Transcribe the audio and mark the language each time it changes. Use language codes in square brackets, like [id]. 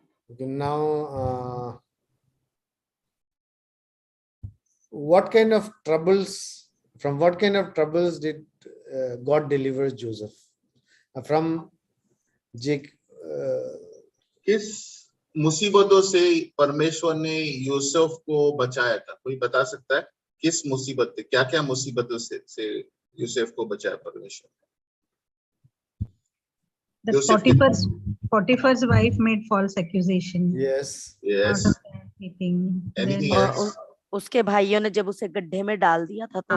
[en] Okay, now, what kind of troubles? From what kind of troubles did God deliver Joseph? From Jacob. [hi] किस मुसीबतों से परमेश्वर ने यूसुफ को बचाया था? कोई बता सकता है किस मुसीबत से, क्या-क्या मुसीबतों से यूसुफ को बचाया परमेश्वर? [en] The Joseph- Potiphar's wife made false accusation. Yes. Yes. Out of anything. Anything Then- else? [hi] उसके भाइयों ने जब उसे गड्ढे में डाल दिया था तो